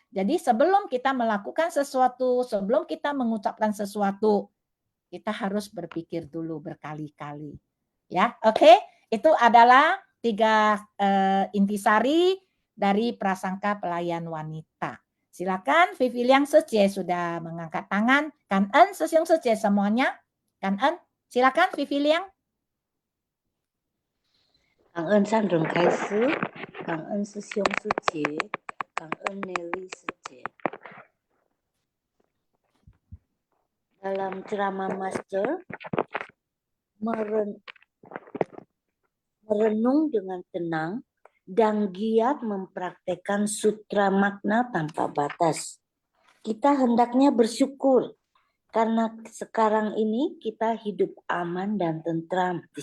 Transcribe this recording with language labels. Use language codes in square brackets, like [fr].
[id] Jadi sebelum kita melakukan sesuatu, sebelum kita mengucapkan sesuatu, kita harus berpikir dulu berkali-kali. Ya, oke? Itu adalah 3 intisari dari prasangka pelayan wanita. Silakan Vivi Liang Secie sudah mengangkat tangan. Kan En Sesiung Secie semuanya. Kan En, silakan Vivi Liang. [zh] 感恩善人开示，感恩师兄师姐，感恩Nelly师姐。 [id] Dalam ceramah Master, merenung dengan tenang dan giat mempraktekkan sutra makna tanpa batas. Kita hendaknya bersyukur karena sekarang ini kita hidup aman dan tentram.